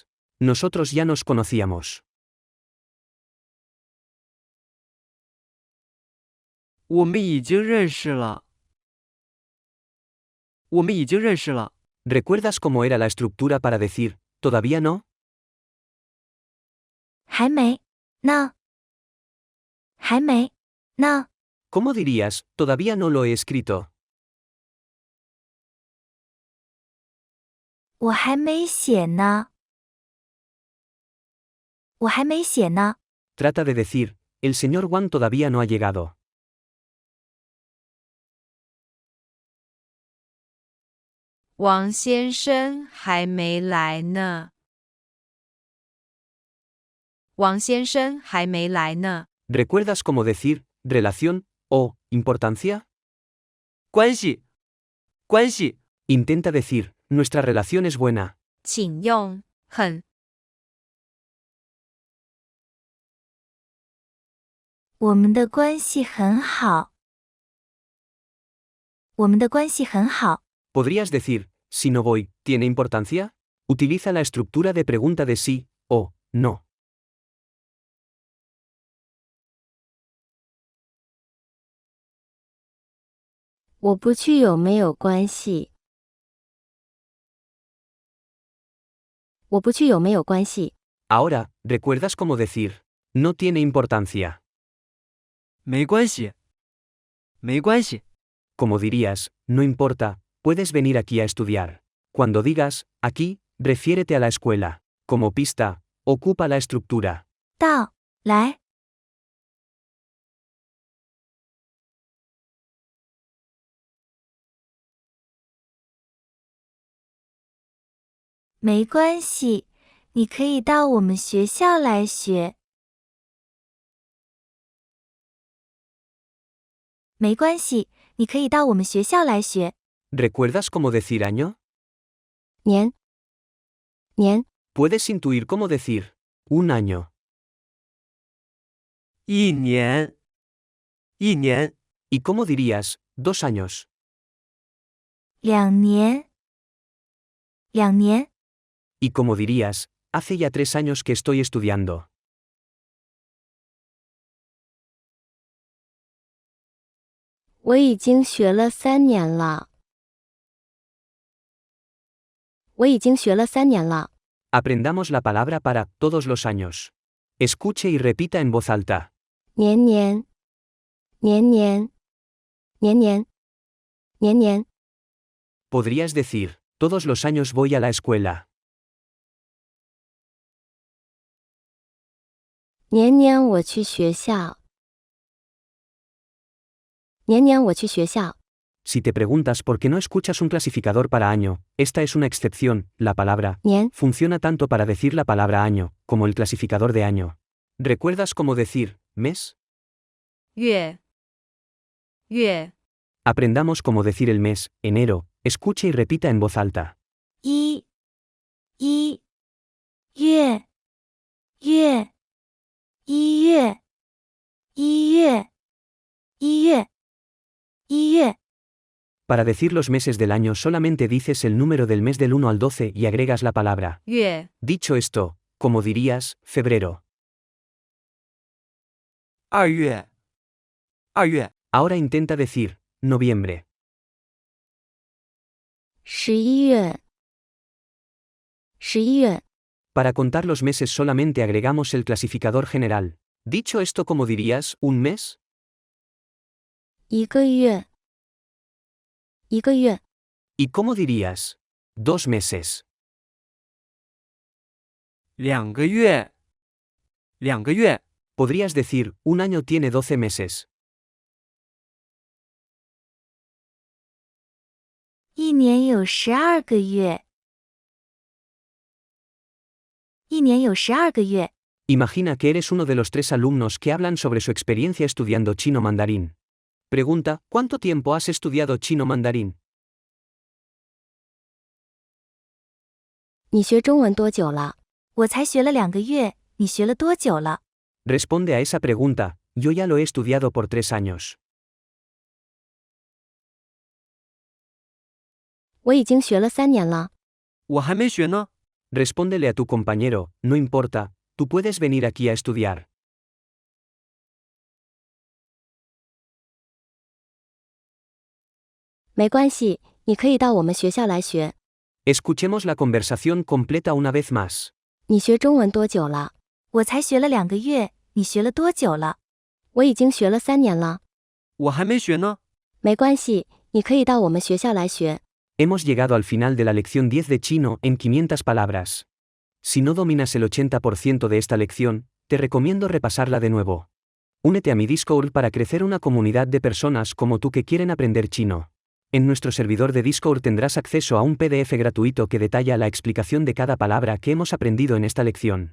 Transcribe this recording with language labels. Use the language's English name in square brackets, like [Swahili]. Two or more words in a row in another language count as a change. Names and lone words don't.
[Spanish] Nosotros ya nos conocíamos. [Chinese] 我们已经认识了。我们已经认识了。 [Spanish] ¿Recuerdas cómo era la estructura para decir, todavía no? [Chinese] 还没呢。还没呢。 [Spanish] ¿Cómo dirías, todavía no lo he escrito? [Chinese] 我还没写呢。我还没写呢。 [Spanish] Trata de decir, el señor Wang todavía no ha llegado. [Chinese] 王先生还没来呢。王先生还没来呢。 [Spanish] ¿Recuerdas cómo decir, relación, o, importancia? [Chinese] 关系。关系。 [Spanish] Intenta decir, nuestra relación es buena. [Chinese] 请用很我们的关系很好。我们的关系很好。 [Spanish] ¿Podrías decir, si no voy, ¿tiene importancia? Utiliza la estructura de pregunta de sí, o, no. [Chinese] 我不去有没有关系？我不去有没有关系？ [Spanish] Ahora, ¿recuerdas cómo decir, no tiene importancia? [Chinese] 没关系。没关系。 [Spanish] Como dirías, no importa, puedes venir aquí a estudiar. Cuando digas, aquí, refiérete a la escuela. Como pista, ocupa la estructura. [Chinese] 到来。没关系，你可以到我们学校来学。没关系，你可以到我们学校来学。 [Spanish] ¿Recuerdas cómo decir año? [Chinese] 年。年。 [Spanish] Puedes intuir cómo decir, un año. [Chinese] 1 年。1年。 [Spanish] ¿Y cómo dirías, 2 años? [Chinese] 2 年。2年。 [Spanish] ¿Y cómo dirías, hace ya 3 años que estoy estudiando? [Chinese] 我已经学了3年了。我已经学了3年了。 [Spanish] Aprendamos la palabra para todos los años. Escuche y repita en voz alta. [Chinese] 年年。年年。年年。年年。 [Spanish] Podrías decir, todos los años voy a la escuela. [Chinese] 年年我去学校。年年我去学校。 [Spanish] Si te preguntas por qué no escuchas un clasificador para año, esta es una excepción. La palabra [Chinese] 年、 [Spanish] funciona tanto para decir la palabra año, como el clasificador de año. ¿Recuerdas cómo decir mes? [Chinese] 月，月， [Spanish] Aprendamos cómo decir el mes, enero. Escuche y repita en voz alta. [Chinese] 一月，一月，一月。 [Spanish] Para decir los meses del año solamente dices el número del mes del 1 al 12 y agregas la palabra. [Chinese] 月， [Spanish] Dicho esto, ¿cómo dirías, febrero? [Chinese] 2 月，2月， [Spanish] Ahora intenta decir, noviembre. [Chinese] 11 月，11月， [Spanish] Para contar los meses solamente agregamos el clasificador general. Dicho esto, ¿cómo dirías, un mes? [Chinese] 一个月，一个月， [Spanish] ¿Y cómo dirías, 2 meses? [Chinese] 2 个月，2个月， [Spanish] Podrías decir, un año tiene 12 meses. [Chinese] 一年有12个月，一年有12个月。 [Spanish] Imagina que eres uno de los 3 alumnos que hablan sobre su experiencia estudiando chino mandarín. Pregunta, ¿cuánto tiempo has estudiado chino mandarín? [Chinese] 你学中文多久了？我才学了2个月，你学了多久了？ [Spanish] Responde a esa pregunta, yo ya lo he estudiado por 3 años. [Chinese] 我已经学了3年了。我还没学呢。 [Spanish] Respóndele a tu compañero, no importa, tú puedes venir aquí a estudiar. [Chinese] 没关系，你可以到我们学校来学。 [Spanish] Escuchemos la conversación completa una vez más. [Chinese] 你学中文多久了？我才学了2个月，你学了多久了？我已经学了3年了。我还没学呢。没关系，你可以到我们学校来学。 [Spanish] Hemos llegado al final de la lección 10 de chino en 500 palabras. Si no dominas el 80% de esta lección, te recomiendo repasarla de nuevo. Únete a mi Discord para crecer una comunidad de personas como tú que quieren aprender chino. En nuestro servidor de Discord tendrás acceso a un PDF gratuito que detalla la explicación de cada palabra que hemos aprendido en esta lección.